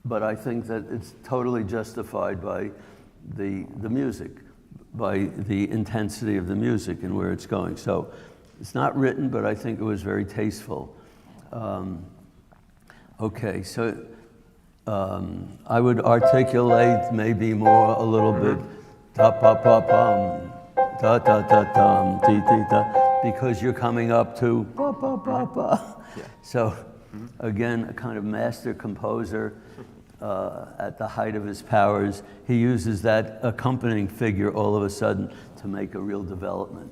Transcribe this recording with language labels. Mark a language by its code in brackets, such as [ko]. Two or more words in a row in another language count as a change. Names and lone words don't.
[en] but I think that it's totally justified by the music, by the intensity of the music and where it's going. So it's not written, but I think it was very tasteful. Okay, so I would articulate maybe more a little bit, ta-pa-pa-pum, ta-ta-ta-tum, ti-ti-ta, because you're coming up to pa-pa-pa-pa. Yeah. So again, a kind of master composer at the height of his powers, he uses that accompanying figure all of a sudden to make a real development.